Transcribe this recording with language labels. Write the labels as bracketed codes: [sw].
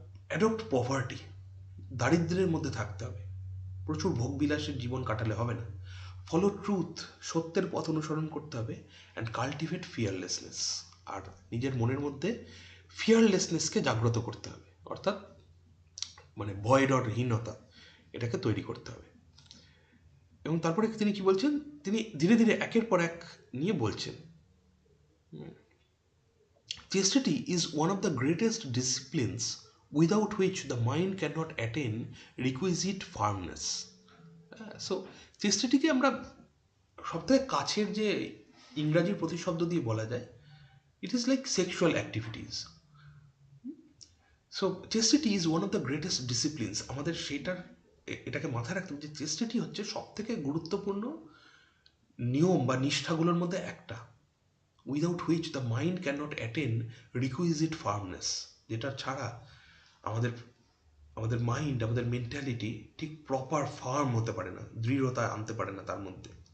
[en] adopt poverty, [bn] দারিদ্র্যের মধ্যে থাকতে হবে, প্রচুর ভোগবিলাসের জীবন কাটালে হবে না। [en] follow truth, [bn] সত্যের পথ অনুসরণ করতে হবে। [en] and cultivate fearlessness, [bn] আর নিজের মনের মধ্যে ফিয়ারলেসনেসকে জাগ্রত করতে হবে, অর্থাৎ মানে ভয় ডরহীনতা এটাকে তৈরি করতে হবে। এবং তারপরে তিনি কি বলছেন? তিনি ধীরে ধীরে একের পর এক নিয়ে বলছেন, [en] chastity is one of the greatest disciplines without which the mind cannot attain requisite firmness. [bn] So চেস্টিটিকে আমরা সবথেকে কাছের যে ইংরাজি প্রতিশব্দ দিয়ে বলা যায়, [en] It is like sexual activities. So chastity is one of the greatest disciplines. [bn] আমাদের এটাকে মাথায় রাখতে হবে যে চেস্টিটি হচ্ছে সবথেকে গুরুত্বপূর্ণ নিয়ম বা নিষ্ঠাগুলোর মধ্যে একটা, [en] without which the mind can not attain requisite firmness, [bn] যেটা ছাড়া আমাদের মাইন্ড, আমাদের মেন্টালিটি ঠিক প্রপার ফার্ম হতে পারে না, দৃঢ়তা আনতে পারে না তার মধ্যে।